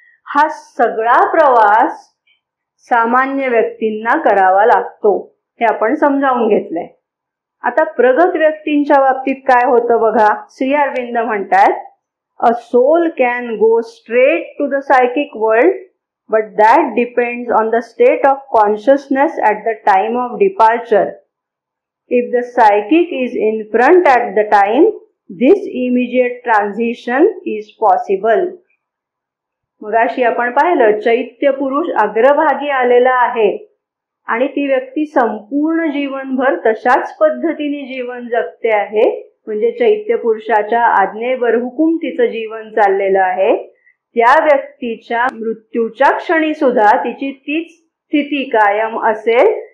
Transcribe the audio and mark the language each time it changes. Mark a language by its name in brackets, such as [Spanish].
[Marathi] हा सगळा प्रवास सामान्य व्यक्तींना करावा लागतो हे आपण समजावून घेतलंय. आता प्रगत व्यक्तींच्या बाबतीत काय होतं बघा. श्री अरविंद म्हणतात, [English] A soul can go straight to the psychic world, but that depends on the state of consciousness at the time of departure. If the psychic is in front at the time, this immediate transition is possible. [Marathi] मगाशी आपण पाहिलं चैत्य पुरुष अग्रभागी आलेला आहे आणि ती व्यक्ती संपूर्ण जीवनभर तशाच पद्धतीने जीवन जगते आहे. म्हणजे चैत्य पुरुषाच्या आज्ञेवर हुकूम तिचं जीवन चाललेलं आहे. त्या व्यक्तीच्या मृत्यूच्या क्षणी सुद्धा तिची तीच स्थिती कायम असेल.